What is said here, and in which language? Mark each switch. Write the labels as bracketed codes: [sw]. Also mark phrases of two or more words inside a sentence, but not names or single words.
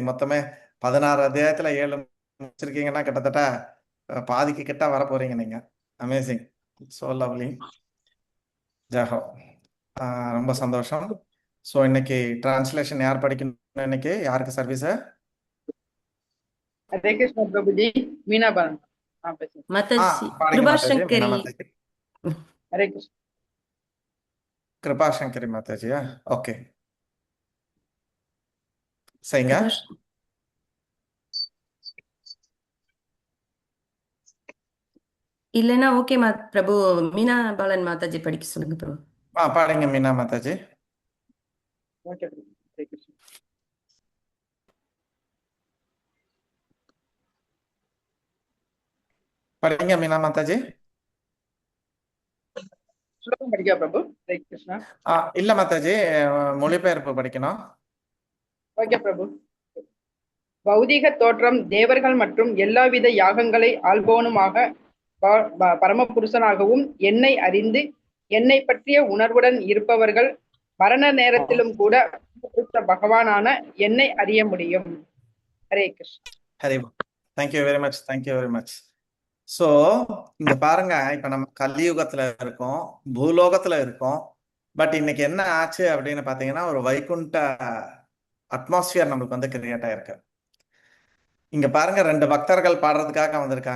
[ta] மொத்தமே 16 அத்தியாயத்துல 7 முடிச்சிருக்கீங்கன்னா கிட்டத்தட்ட பாதிக்கு கிட்ட வர போறீங்க நீங்க. [en] Amazing. So lovely. Jaho. [ta] ரொம்ப சந்தோஷம். ஸோ இன்னைக்கு டிரான்ஸ்லேஷன் யார் படிக்கணும்? இன்னைக்கு யாருக்கு சர்வீஸ்? [hi] हरे कृष्ण प्रभु जी। मीना बालन माताजी [ta] பாருங்க [hi] कृपा [ta] மாதாஜி. [hi] शंकरी [ta] மீனா மாதாஜி. [hi] हरे कृष्ण। [ta] கிருபா சங்கரி மாதாஜியா? ஓகே, சரிங்க. இல்லைன்னா ஓகே பிரபு, மீனா பாலன் மாதாஜி படிக்க சொல்லுங்க பிரபு. பாருங்க மீனா மாதாஜி. [hi] ओके प्रभु। हरे कृष्ण। [ta] படிங்க மீனா மாதாஜி. श्लोकम படிக்கா பிரபு? [hi] हरे कृष्ण। [ta] இல்ல மாதாஜி, மொழிபெயர்ப்பு படிக்கணும். ஓகே பிரபு। பௌதீக தோற்றம் தேவர்கள் மற்றும் எல்லாவித யாகங்களை ஆள்பவனுமாக பரமபுருஷனாகவும் என்னை அறிந்து என்னை பற்றிய உணர்வுடன் இருப்பவர்கள் மரண நேரத்திலும் கூட பகவானான என்னை அறிய முடியும். ஹரே கிருஷ்ண. ஹரே. [en] Thank you very much, thank you very much. [ta] ஸோ இங்க பாருங்க, இப்ப நம்ம கலியுகத்துல இருக்கோம், பூலோகத்துல இருக்கோம். பட் இன்னைக்கு என்ன ஆச்சு அப்படின்னு பாத்தீங்கன்னா, ஒரு வைகுண்ட அட்மாஸ்பியர் நம்மளுக்கு வந்து கிரியேட் ஆயிருக்கு. இங்க பாருங்க, 2 பக்தர்கள் பாடுறதுக்காக வந்திருக்காங்க.